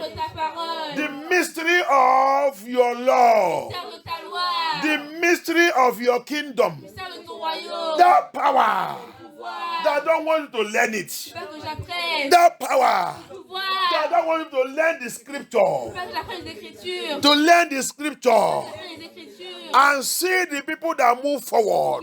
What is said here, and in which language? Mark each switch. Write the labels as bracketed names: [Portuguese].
[French] Dans ta parole. [English] the mystery of your law, [French] Mystère de ta loi. [English] the mystery of your kingdom, [French] Mystère de ton royaume. [English] that power [French] Pouvoir. [English] that don't want you to learn it, [French] Tu veux que j'apprenne. [English] that power [French] Pouvoir. [English] that don't want you to learn the [French] Tu [English] scripture, [French] veux que j'apprenne les Écritures. [English] to learn the scripture [French] J'apprenne les Écritures. [English] and see the people that move forward,